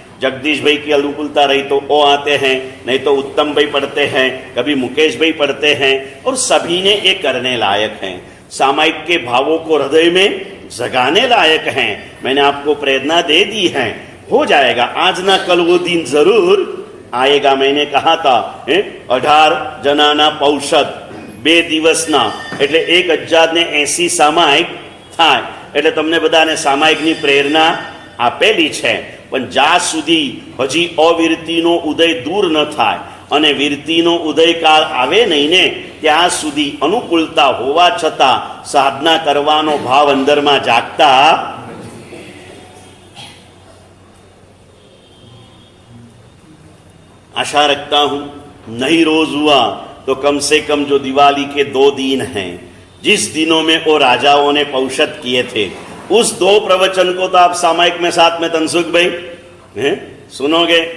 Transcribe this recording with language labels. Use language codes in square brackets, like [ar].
[hi] जगदीश भाई की अनुकूलता रही तो वो आते हैं, नहीं तो उत्तम भाई पढ़ते हैं, कभी मुकेश भाई पढ़ते हैं। और सभी ने ये करने लायक हैं, सामायिक के भावों को हृदय में जगाने लायक हैं। मैंने आपको प्रेरणा दे दी है, हो जाएगा। आज ना कल वो दिन जरूर आएगा। मैंने कहा था [gu] 18 જનાના પૌષધ 2 દિવસના એટલે 1080 સામાયિક થાય। એટલે તમને બધાને સામાયિકની પ્રેરણા આપેલી છે। પણ જ્યાં સુધી હજી અવિરતિનો ઉદય દૂર ન થાય અને વિરતિનો ઉદયકાળ આવે નહીં ને, ત્યાં સુધી અનુકૂળતા હોવા છતાં સાધના કરવાનો ભાવ અંદરમાં જાગતા। [hi] आशा रखता हूं नहीं रोज हुआ तो कम से कम जो दिवाली के 2 दिन हैं, जिस दिनों में वो राजाओं ने पौषध किए थे, उस 2 प्रवचन को तो आप सामायिक में साथ में तनसुख भाई सुनोगे।